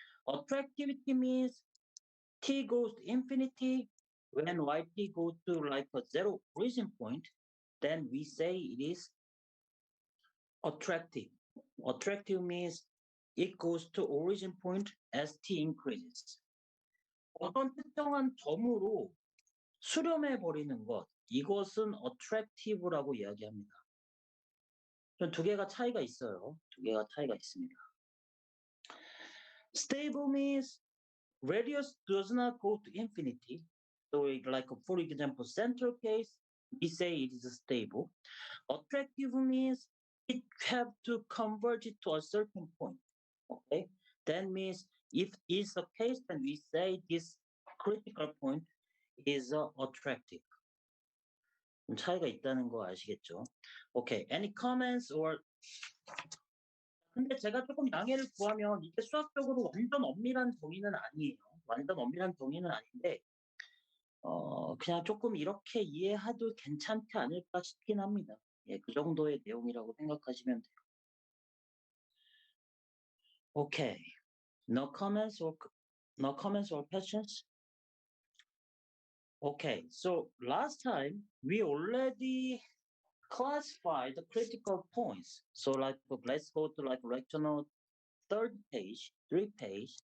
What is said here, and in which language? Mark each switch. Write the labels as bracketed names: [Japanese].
[English] Attractivity means t goes to infinity when yt goes to like a zero origin point, then we say it is attractive. Attractive means it goes to origin point as t increases. [Korean] 어떤 특정한 점으로 수렴해 버리는 것, 이것은 attractive라고 이야기합니다. 두 개가 차이가 있어요. 두 개가 차이가 있습니다. [English] Stable means radius does not go to infinity. So like for example, central case, we say it is stable. Attractive means it have to converge to a certain point. Okay, that means if it's the case, then we say this critical point is attractive. [Korean] 차이가 있다는 거 아시겠죠? [English] Okay, any comments or [Korean] 근데 제가 조금 양해를 구하면 이게 수학적으로 완전 엄밀한 정의는 아니에요. 완전 엄밀한 정의는 아닌데 그냥 조금 이렇게 이해해도 괜찮지 않을까 싶긴 합니다. 예, 그 정도의 내용이라고 생각하시면 돼요. [English] Okay, no comments or No comments or questions? Okay, so last time we already classified the critical points. So like let's go to like lecture note third page, 3 page.